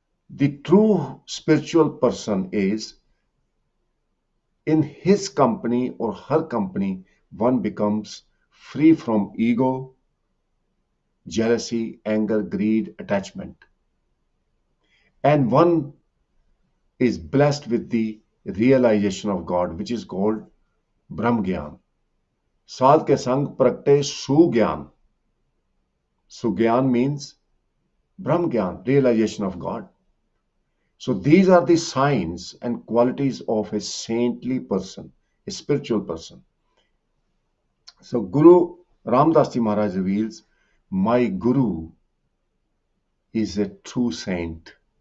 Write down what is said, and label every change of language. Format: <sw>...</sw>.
<en>The true spiritual person is in his company or her company, one becomes free from ego, jealousy, anger, greed, attachment. And one is blessed with the realization of God, which is called Brahm Gyan.</en> <pa>साध के संग प्रगटे सुज्ञान.</pa> <en>Sugyan means Brahm Gyan, realization of God. So these are the signs and qualities of a saintly person, a spiritual person. So Guru Ramdas Ji Maharaj reveals, my Guru is a true saint.</en>